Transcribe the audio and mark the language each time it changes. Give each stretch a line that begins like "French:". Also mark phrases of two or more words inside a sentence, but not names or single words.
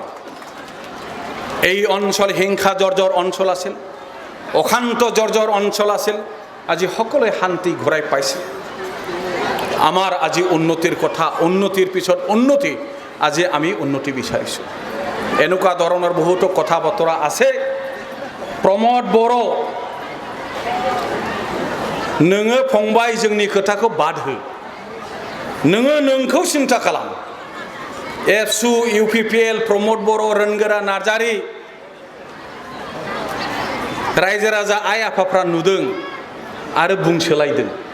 Assamese: এই অঞ্চল হিংসা জৰ্জৰ অঞ্চল আছিল, অশান্ত জৰ্জৰ অঞ্চল আছিল। আজি সকলোৱে শান্তি ঘূৰাই পাইছে। আমাৰ আজি উন্নতিৰ কথা, উন্নতিৰ পিছত উন্নতি, আজি আমি উন্নতি বিচাৰিছোঁ। এনেকুৱা ধৰণৰ বহুতো কথা বতৰা আছে।
Bodo: प्रमोद बर' नोङो फंबाय जोंनि खोथाखौ बाद हो, नोङो नोंखौ सिन्था खालाम। एबसु इउपिपिएल प्रमोद बर' रोनगोरा नार्जारी रायजो राजा आइ आफाफ्रा नुदों आरो बुंसोलायदों।